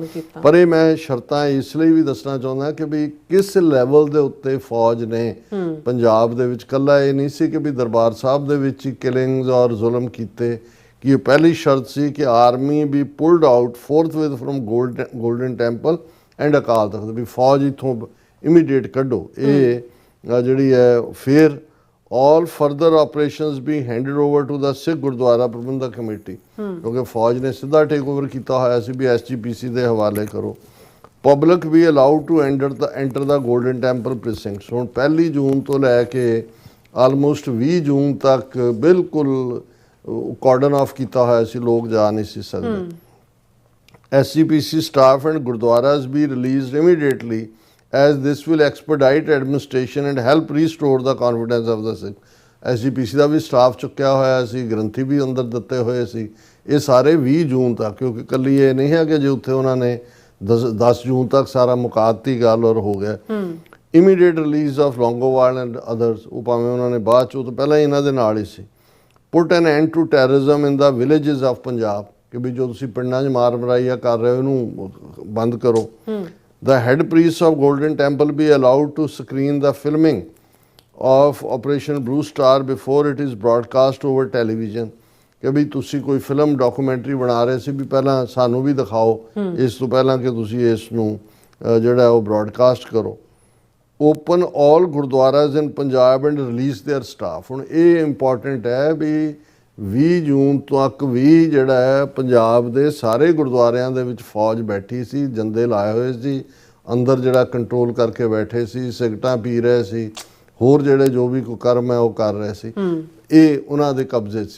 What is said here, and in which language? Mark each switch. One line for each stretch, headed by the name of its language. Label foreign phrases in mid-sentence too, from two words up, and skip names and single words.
Punjabi: ਪਰ ਇਹ ਮੈਂ ਸ਼ਰਤਾਂ ਇਸ ਲਈ ਵੀ ਦੱਸਣਾ ਚਾਹੁੰਦਾ ਕਿ ਵੀ ਕਿਸ ਲੈਵਲ ਦੇ ਉੱਤੇ ਫੌਜ ਨੇ ਪੰਜਾਬ ਦੇ ਵਿੱਚ, ਕੱਲਾ ਇਹ ਨਹੀਂ ਸੀ ਕਿ ਵੀ ਦਰਬਾਰ ਸਾਹਿਬ ਦੇ ਵਿੱਚ ਹੀ ਕਿਲਿੰਗਸ ਔਰ ਜ਼ੁਲਮ ਕੀਤੇ, ਕਿ ਇਹ ਪਹਿਲੀ ਸ਼ਰਤ ਸੀ ਕਿ
English: army be pulled out forthwith from Golden Temple and Akal Takht,
Punjabi: ਵੀ ਫੌਜ ਇੱਥੋਂ ਇਮੀਡੀਏਟ ਕੱਢੋ। ਇਹ ਜਿਹੜੀ ਹੈ ਫਿਰ
English: all further operations being handed over to the Sikh
Punjabi: ਗੁਰਦੁਆਰਾ ਪ੍ਰਬੰਧਕ ਕਮੇਟੀ, ਕਿਉਂਕਿ ਫੌਜ ਨੇ ਸਿੱਧਾ
English: take over
Punjabi: ਕੀਤਾ ਹੋਇਆ ਸੀ ਵੀ SGPC ਦੇ ਹਵਾਲੇ ਕਰੋ।
English: public be allowed to enter the Golden Temple precincts.
Punjabi: ਹੁਣ 1 ਜੂਨ ਤੋਂ ਲੈ ਕੇ ਆਲਮੋਸਟ 20 ਜੂਨ ਤੱਕ ਬਿਲਕੁਲ
English: cordon off
Punjabi: ਕੀਤਾ ਹੋਇਆ ਸੀ, ਲੋਕ ਜਾ ਨਹੀਂ ਸੀ ਸਕਦੇ।
English: SGPC staff and gurdwaras be released immediately as this will expedite administration and help restore the confidence of the Sikh।
Punjabi: SGPC ਦਾ ਵੀ ਸਟਾਫ ਚੁੱਕਿਆ ਹੋਇਆ ਸੀ, ਗ੍ਰੰਥੀ ਵੀ ਅੰਦਰ ਦਿੱਤੇ ਹੋਏ ਸੀ। ਇਹ ਸਾਰੇ 20 ਜੂਨ ਤੱਕ, ਕਿਉਂਕਿ ਕੱਲੀ ਇਹ ਨਹੀਂ ਹੈ ਕਿ ਜੇ ਉੱਥੇ ਉਹਨਾਂ ਨੇ 10 ਜੂਨ ਤੱਕ ਸਾਰਾ ਮੁਕਾਤੀ ਗੱਲ ਔਰ ਹੋ ਗਿਆ।
English: immediate release of Longowal and others,
Punjabi: ਉਹ ਭਾਵੇਂ ਉਹਨਾਂ ਨੇ ਬਾਅਦ 'ਚ, ਉਹ ਤੋਂ ਪਹਿਲਾਂ ਇਹਨਾਂ ਦੇ ਨਾਲ ਹੀ ਸੀ।
English: put an end to terrorism in the villages of Punjab,
Punjabi: ਕਿ ਵੀ ਜੋ ਤੁਸੀਂ ਪਿੰਡਾਂ 'ਚ ਮਾਰ ਮਰਾਈਆ ਕਰ ਰਹੇ ਹੋ ਇਹਨੂੰ ਬੰਦ ਕਰੋ।
English: The head priests of Golden Temple be allowed to screen the filming of Operation Blue Star before it is broadcast over television।
Punjabi: ਕਿ ਵੀ ਤੁਸੀਂ ਕੋਈ
English: film documentary
Punjabi: ਬਣਾ ਰਹੇ ਸੀ, ਵੀ ਪਹਿਲਾਂ ਸਾਨੂੰ ਵੀ ਦਿਖਾਓ ਇਸ ਤੋਂ ਪਹਿਲਾਂ ਕਿ ਤੁਸੀਂ ਇਸ ਨੂੰ ਜਿਹੜਾ ਉਹ ਬ੍ਰੌਡਕਾਸਟ ਕਰੋ।
English: open all gurdwaras in Punjab and release their staff.
Punjabi: ਹੁਣ ਇਹ ਇੰਪੋਰਟੈਂਟ ਹੈ ਵੀ 20 ਜੂਨ ਤੱਕ ਵੀ ਜਿਹੜਾ ਹੈ ਪੰਜਾਬ ਦੇ ਸਾਰੇ ਗੁਰਦੁਆਰਿਆਂ ਦੇ ਵਿੱਚ ਫੌਜ ਬੈਠੀ ਸੀ, ਜੰਦੇ ਲਾਏ ਹੋਏ ਸੀ, ਅੰਦਰ ਜਿਹੜਾ ਕੰਟਰੋਲ ਕਰਕੇ ਬੈਠੇ ਸੀ, ਸਿਗਰਟਾਂ ਪੀ ਰਹੇ ਸੀ, ਹੋਰ ਜਿਹੜੇ ਜੋ ਵੀ ਕੋਈ ਕਰਮ ਹੈ ਉਹ ਕਰ ਰਹੇ ਸੀ, ਇਹ ਉਹਨਾਂ ਦੇ ਕਬਜ਼ੇ ਸੀ।